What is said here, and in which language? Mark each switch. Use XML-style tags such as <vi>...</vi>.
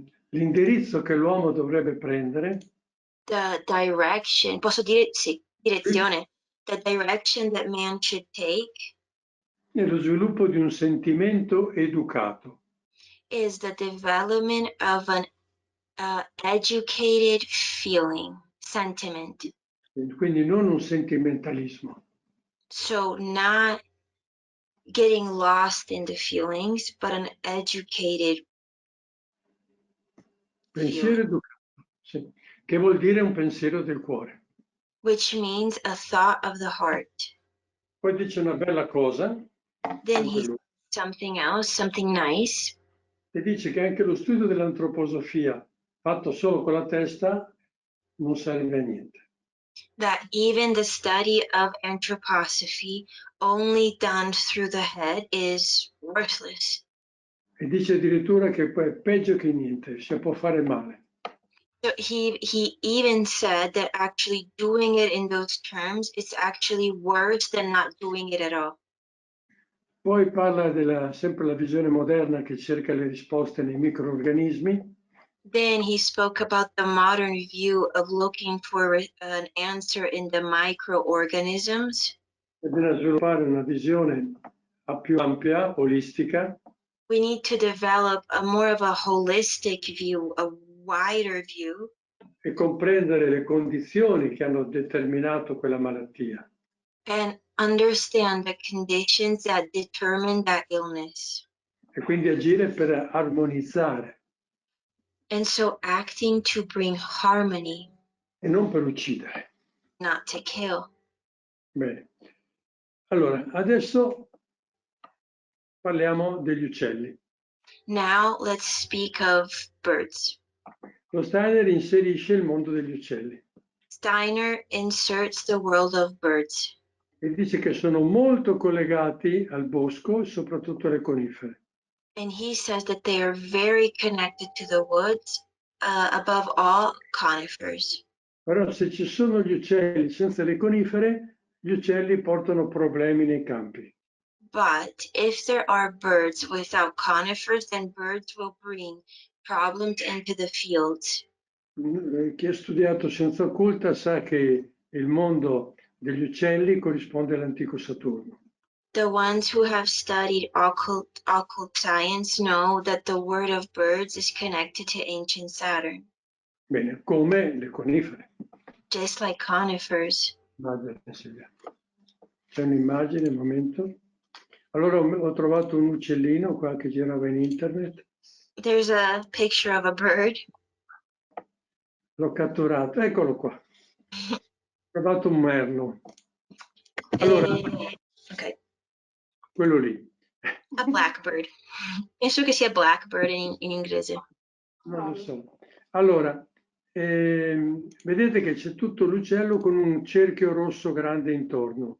<it>L'indirizzo che l'uomo dovrebbe prendere,</it> <en>The direction,</en> <it>posso dire sì, direzione,</it> <en>the direction that man should take</en> <it>è lo sviluppo di un sentimento educato.</it> <en>is the development of an educated feeling, sentiment.</en> <it>Quindi non un sentimentalismo.</it> <en>So not getting lost in the feelings, but an educated</en> <it>Pensiero</it> <en>feeling,</en> <it>educato, sì. Che vuol dire un pensiero del cuore.</it> <en>which means a thought of the heart.</en> <it>Poi dice una bella cosa,</it> <en>Then he says something else, something nice.</en> <it>e dice che anche lo studio dell'antroposofia fatto solo con la testa non serve a niente.</it> <en>That even the study of anthroposophy only done through the head is worthless.</en> <it>E dice addirittura che poi è peggio che niente, si può fare male.</it> <en>So he even said that actually doing it in those terms is actually worse than not doing it at all.</en> <it>Poi parla della sempre la visione moderna che cerca le risposte nei microorganismi.</it> <en>Then he spoke about the modern view of looking for an answer in the microorganisms.</en> <it>E bisogna sviluppare una visione più ampia, olistica.</it> <en>We need to develop a more of a holistic view, a wider view,</en> <it>e comprendere le condizioni che hanno determinato quella malattia.</it> <en>and understand the conditions that determine that illness.</en> <it>E quindi agire per armonizzare</it> <en>And so acting to bring harmony,</en> <it>e non per uccidere.</it> <en>not to kill.</en> <it>Bene. Allora, adesso parliamo degli uccelli.</it> <en>Now let's speak of birds.</en> <it>Lo Steiner inserisce il mondo degli uccelli</it> <en>Steiner inserts the world of birds,</en> <it>e dice che sono molto collegati al bosco e soprattutto alle conifere.</it> <en>and he says that they are very connected to the woods, above all conifers.</en> <it>Però se ci sono gli uccelli senza le conifere, gli uccelli portano problemi nei campi.</it> <en>But if there are birds without conifers, then birds will bring problems into the fields.</en> <it>Chi ha studiato scienza occulta sa che il mondo degli uccelli corrisponde all'antico Saturno.</it> <en>The ones who have studied occult science know that the word of birds is connected to ancient Saturn,</en> <it>Bene, come le conifere.</it> <en>just like conifers.</en> <it>C'è un'immagine, un momento. Allora ho trovato un uccellino qua che girava in internet.</it> <en>There's a picture of a bird.</en> <it>L'ho catturato, eccolo qua. Ho trovato un merlo. Allora, Okay, quello lì.</it> <en>a blackbird.</en> <it>Penso che sia blackbird in inglese. Non lo so. Allora, vedete che c'è tutto l'uccello con un cerchio rosso grande intorno.</it>